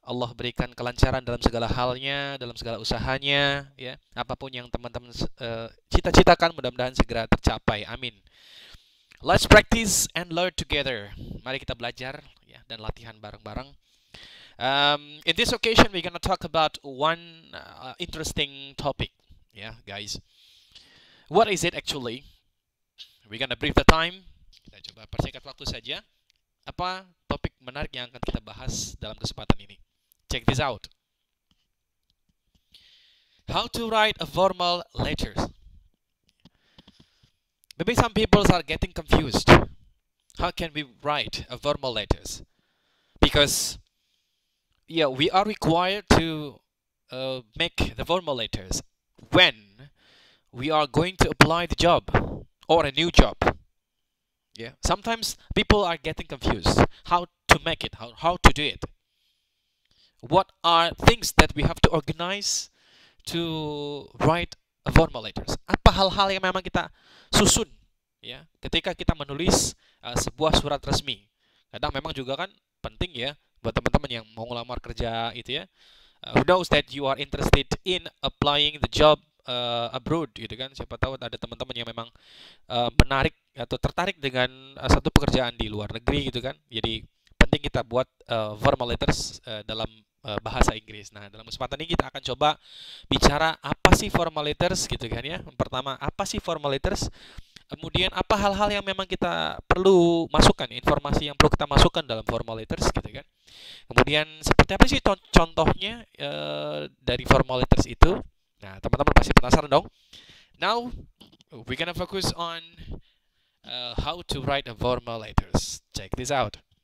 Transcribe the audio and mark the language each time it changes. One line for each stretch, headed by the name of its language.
Indonesian: Allah berikan kelancaran dalam segala halnya, dalam segala usahanya, ya. Apapun yang teman-teman cita-citakan mudah-mudahan segera tercapai. Amin.
English: Let's practice and learn together.
Indonesian: Mari kita belajar, ya, dan latihan bareng-bareng.
English: In this occasion we're gonna talk about one interesting topic, ya, guys. What is it actually? We're gonna brief the time.
Indonesian: Kita coba persingkat waktu saja. Apa topik menarik yang akan kita bahas dalam kesempatan ini?
English: Check this out. How to write a formal letters. Maybe some people are getting confused. How can we write a formal letters? Because yeah, we are required to make the formal letters when we are going to apply the job or a new job. Yeah, sometimes people are getting confused how to make it, how to do it. What are things that we have to organize to write a formal letters?
Indonesian: Apa hal-hal yang memang kita susun, ya, ketika kita menulis sebuah surat resmi? Kadang memang juga kan penting ya buat teman-teman yang mau ngelamar kerja itu ya.
English: Who knows that you are interested in applying the job abroad
Indonesian: gitu kan, siapa tahu ada teman-teman yang memang menarik atau tertarik dengan satu pekerjaan di luar negeri gitu kan. Jadi penting kita buat formal letters dalam bahasa Inggris. Nah, dalam kesempatan ini kita akan coba bicara apa sih formal letters gitu kan ya. Pertama, apa sih formal letters? Kemudian apa hal-hal yang memang kita perlu masukkan, informasi yang perlu kita masukkan dalam formal letters gitu kan. Kemudian seperti apa sih contohnya dari formal letters itu? Nah, teman-teman pasti penasaran dong.
English: Now, we're gonna focus on how to write a formal letters. Check this out.